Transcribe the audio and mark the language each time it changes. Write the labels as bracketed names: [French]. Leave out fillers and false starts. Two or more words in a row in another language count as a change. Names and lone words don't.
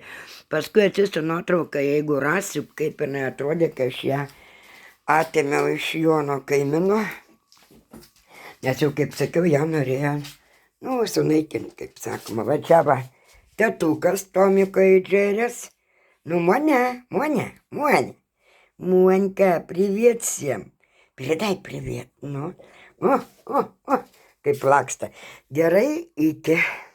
[Lithuanian] Paskui atsiųsiu nuotrauką, jeigu rasiu, kaip jinai atrodė, kai aš ją atėmiau iš Jono kaimino. Nes jau, kaip sakiau, ją norėjo, nu, sunaikinti, kaip sakoma. Va čia va, tetukas Tomiko įdžerės. [Russian] Ну, Моня. Монька, привет всем. Передай привет, ну. О, [Lithuanian] kaip laksta. Gerai, iki.